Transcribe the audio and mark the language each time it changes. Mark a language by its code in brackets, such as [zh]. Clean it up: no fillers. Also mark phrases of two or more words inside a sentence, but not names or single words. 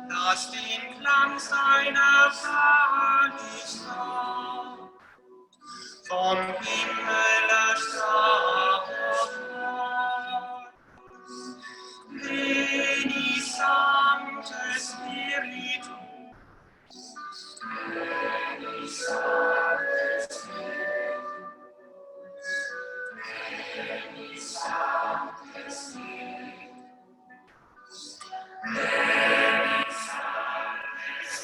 [de] was den Klang seiner Herrlichkeit vom Himmel erstarrt. [la] Veni Sancte Spiritus, Veni Sancte Spiritus, Veni Sancte Spiritus, Veni Sancte